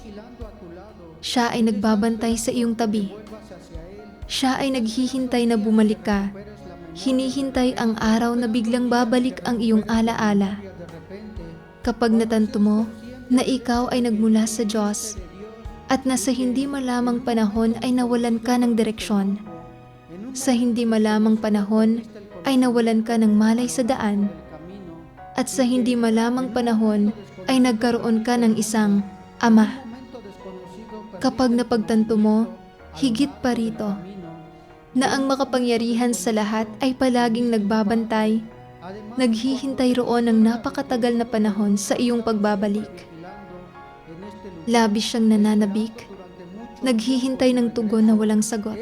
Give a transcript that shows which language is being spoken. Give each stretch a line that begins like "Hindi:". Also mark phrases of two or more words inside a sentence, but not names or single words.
Spanish: Vigilando a tu lado,
Filipino: Siya ay nagbabantay sa iyong tabi.
Spanish: vuelvas hacia él,
Filipino: Siya ay naghihintay na bumalik ka.
Spanish: esperes la mañana
Filipino: Hinihintay ang araw na biglang babalik ang iyong alaala.
Spanish: de repente
Filipino: Kapag natanto mo na ikaw ay nagmula sa Diyos at na sa hindi malamang panahon ay nawalan ka ng direksyon. Sa hindi malamang panahon ay nawalan ka ng malay sa daan. camino At sa hindi malamang panahon ay nagkaroon ka ng isang ama.
Spanish: momento desconocido
Filipino: Kapag napagtanto mo, higit pa rito, camino na ang makapangyarihan sa lahat ay palaging nagbabantay Naghihintay roon ng napakatagal na panahon sa iyong pagbabalik. Labis siyang nananabik, naghihintay ng tugon na walang sagot.